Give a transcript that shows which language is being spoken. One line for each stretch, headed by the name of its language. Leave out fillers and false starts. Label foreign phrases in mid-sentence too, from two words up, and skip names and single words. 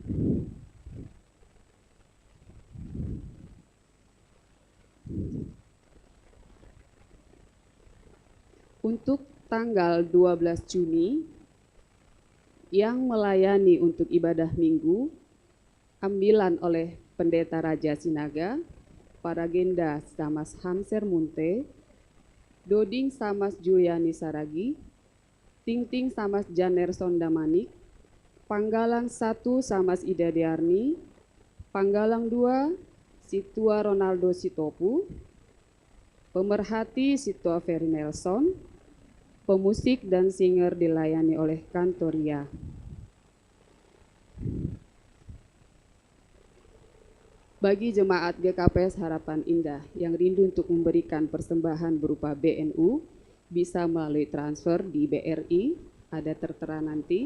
Indonesian: Untuk tanggal 12 Juni, yang melayani untuk ibadah minggu, ambilan oleh Pendeta Raja Sinaga, Paragenda Samas Hamser Munte, Doding Samas Juliani Saragi, Ting Samas Janer Sondamanik, Panggalang 1 Samas Ida Diarni, Panggalang 2 Situa Ronaldo Sitopu, Pemerhati Situa Ferry Nelson, pemusik dan singer dilayani oleh Kantoria. Bagi jemaat GKPS Harapan Indah yang rindu untuk memberikan persembahan berupa BNU, bisa melalui transfer di BRI, ada tertera nanti.